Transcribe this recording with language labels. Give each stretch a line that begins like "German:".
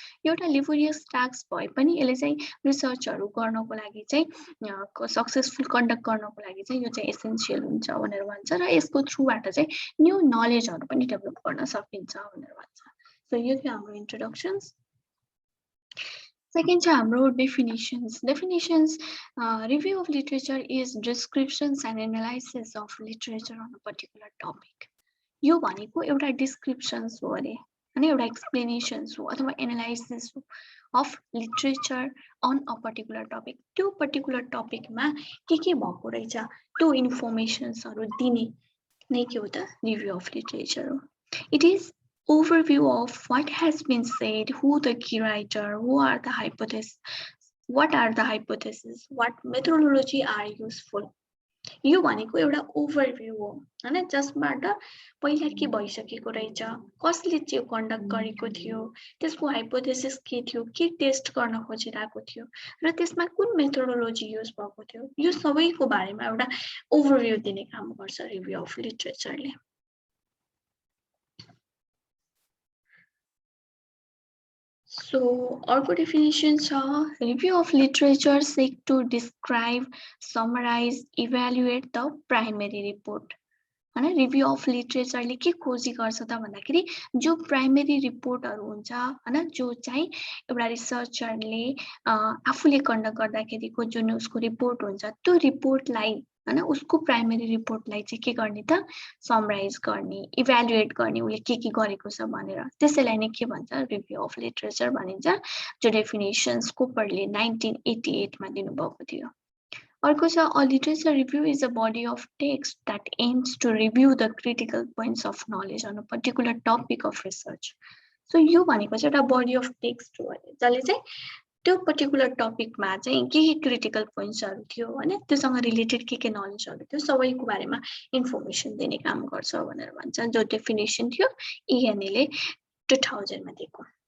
Nepali: यो एउटा laborious task भए पनि यसले चाहिँ रिसर्चहरू गर्नको लागि चाहिँ सक्सेसफुल कन्डक्ट गर्नको लागि चाहिँ यो चाहिँ एसेन्सियल हुन्छ भनेर भन्छ र यसको थ्रुबाट चाहिँ न्यू नलेजहरू पनि डेभलप गर्न सकिन्छ भनेर भन्छ। सो यो थियो हाम्रो इन्ट्रोडक्सन्स। Second चाहिँ हाम्रो definitions.
English: Definitions, review of literature is descriptions and analysis of literature on a particular topic.
Nepali: यो भनेको एउटा descriptions हो अरे हैन, एउटा explanations हो अथवा analysis हो
English: of literature on a particular topic.
Nepali: त्यो particular topic मा के भएको रहेछ त्यो informationsहरु दिने नै के हो त review of literature हो.
English: It is overview of what has been said, who the key writer, who are the hypotheses, what are the hypotheses, what methodology are useful.
Nepali: यो भनेको एउटा ओभरभ्यू हो हैन, जसबाट पहिला के भइसकेको रहेछ, कसले चाहिँ कन्डक्ट गरेको थियो, त्यसको हाइपोथेसिस के थियो, के टेस्ट गर्न खोजिरहेको थियो र त्यसमा कुन मेथोडोलोजी युज भएको थियो, यो सबैको बारेमा एउटा ओभरभ्यू दिने काम गर्छ रिभ्यू अफ लिटरेचरले.
English: So,
Nepali: अर्को definition छ,
English: review of literature seek to describe, summarize, evaluate the primary report.
Nepali: हैन, रिभ्यू अफ लिटरेचरले के खोजी गर्छ त भन्दाखेरि जो प्राइमेरी रिपोर्टहरु हुन्छ हैन, जो चाहिँ एउटा रिसर्चरले आफूले कन्डक्ट गर्दाखेरिको जुन उसको रिपोर्ट हुन्छ त्यो रिपोर्टलाई हैन, उसको प्राइमेरी रिपोर्टलाई चाहिँ के गर्ने त समराइज गर्ने, इभ्यालुएट गर्ने, उले के गरेको छ भनेर, त्यसैलाई नै के भन्छ रिभ्यू अफ लिटरेचर भनिन्छ, जो डेफिनेसन्स कोपरले 1988 मा दिनुभएको थियो. अर्को छ,
English: a literature review is a body of text that aims to review the critical points of knowledge on a particular topic of research.
Nepali: So यो भनेको चाहिँ एउटा
English: body of text
Nepali: हो जसले चाहिँ त्यो पर्टिकुलर टपिकमा चाहिँ के क्रिटिकल पोइन्ट्सहरु थियो हैन, त्योसँग रिलेटेड के नलेजहरु थियो सबैको बारेमा इन्फर्मेसन दिने काम गर्छ भनेर भन्छ, जो डेफिनेसन थियो ENA ले 2000 मा दिएको.